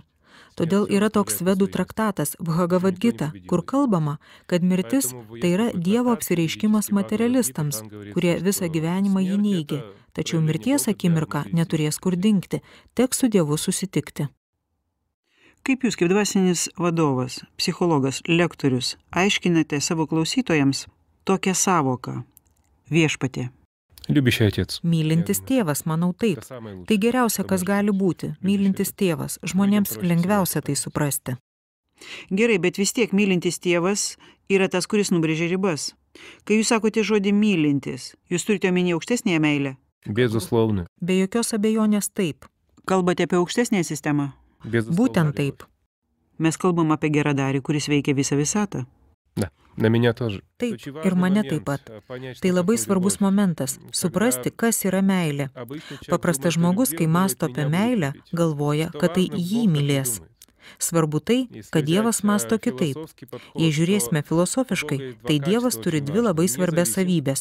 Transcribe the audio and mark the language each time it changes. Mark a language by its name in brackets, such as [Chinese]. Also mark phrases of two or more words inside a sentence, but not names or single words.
[Lithuanian] Todėl yra toks vedų traktatas Bhagavad Gita, kur kalbama, kad mirtis tai yra Dievo apsireiškimas materialistams, kurie visą gyvenimą jį neigia. Tačiau mirties akimirka neturės kur dingti, teks su Dievu susitikti. Kaip jūs, kaip dvasinis vadovas, psichologas, lektorius, aiškinate savo klausytojams tokią savoką – viešpatie? [Russian] Любящий отец. [Lithuanian] Mylintis tėvas, manau taip. Tai geriausia, kas gali būti. Mylintis tėvas. Žmonėms lengviausia tai suprasti. Gerai, bet vis tiek mylintis tėvas yra tas, kuris nubrėžia ribas. Kai jūs sakote žodį mylintis, jūs turite omenyje aukštesnėje meilę? [Russian] Безусловно. [Lithuanian] Be jokios abejonės taip. Kalbate apie aukštesnę sistemą? Būtent taip. Mes kalbam apie geradarį, kuris veikia visą visatą. [Russian] Да, на меня тоже. [Lithuanian] Taip, ir mane taip pat. Tai labai svarbus momentas – suprasti, kas yra meilė. Paprastas žmogus, kai mąsto apie meilę, galvoja, kad tai jį mylės. Svarbu tai, kad Dievas mąsto kitaip. Jei žiūrėsime filosofiškai, tai Dievas turi 2 labai svarbias savybės.